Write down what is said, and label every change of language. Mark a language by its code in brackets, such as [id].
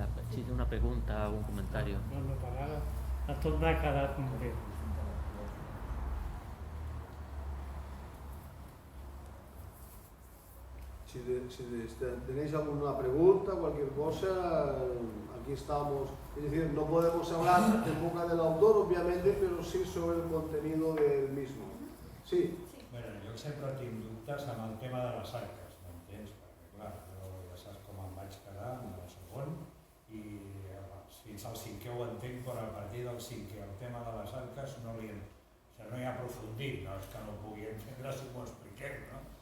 [es] Sí, una pregunta o un comentario. [ca] No, per ara tot m'ha quedat molt bé. [es] Si tenéis alguna pregunta, cualquier cosa, aquí estamos. Es decir, no podemos hablar en boca del autor, obviamente, pero sí sobre el contenido del mismo. Sí. [ca] Bueno, jo sempre tinc dubtes amb el tema de les arques, m'entens? Perquè, clar, jo ja saps com em vaig quedar en el segon i fins al cinquè ho entenc, però a partir del cinquè el tema de les arques no hi ha aprofundit, no és que no ho pugui entendre si m'ho expliqueu, no?